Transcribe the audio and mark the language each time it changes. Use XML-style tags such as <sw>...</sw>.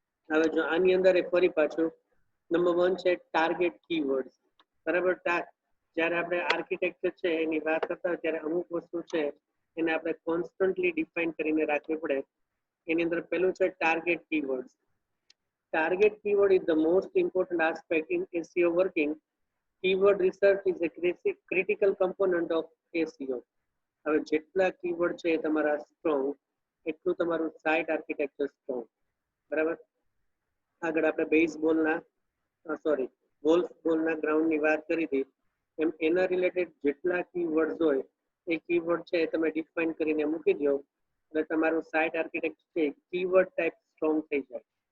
<gu>હવે જો આની અંદર એ ફરી પાછું નંબર 1 છે ટાર્ગેટ કીવર્ડ્સ. બરાબર, જ્યારે આપણે આર્કિટેક્ચર છે એની વાત કરતા હોય ત્યારે અમુક વસ્તુ છે એને આપણે કોન્સ્ટન્ટલી ડિફાઇન કરીને રાખવી પડે. એની અંદર પહેલું છે target keywords.</gu> <en>Target keyword is the most important aspect in SEO working. Keyword research is a critical component of SEO.</en> <gu>હવે જેટલા કીવર્ડ છે એ તમારા સ્ટ્રોંગ એટલું તમારું સાઇટ આર્કિટેક્ચર સ્ટ્રોંગ. બરાબર, આગળ આપણે ગોલ્ફ બોલના ગ્રાઉન્ડની વાત કરી હતી એમ એના રિલેટેડ જેટલા કીવર્ડ્સ હોય એ કીવર્ડ છે એ તમે ડિફાઇન કરીને મૂકી દો એટલે તમારું સાઇટ આર્કિટેક્ચર છે કીવર્ડ ટાઈપ સ્ટ્રોંગ થઈ જાય.</gu>